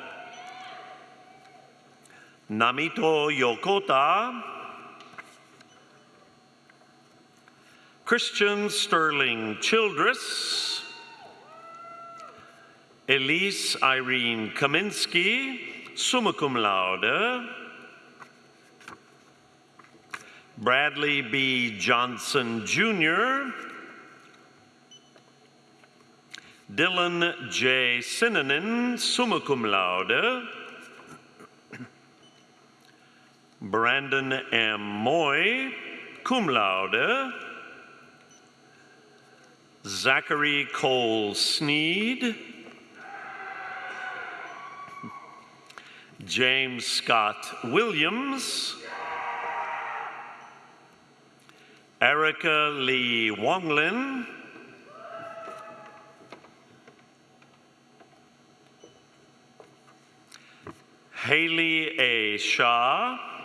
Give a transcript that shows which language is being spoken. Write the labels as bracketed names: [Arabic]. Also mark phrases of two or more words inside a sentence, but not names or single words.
[English] Namito Yokota. Christian Sterling Childress. Elise Irene Kaminsky, [Latin] summa cum laude. [English] Bradley B. Johnson, Jr. Dylan J. [Latin] Sinanen, summa cum laude. [English] Brandon M. Moy, [Latin] cum laude. [English] Zachary Cole Sneed. James Scott Williams. Erica Lee Wonglin. Haley A. Shaw.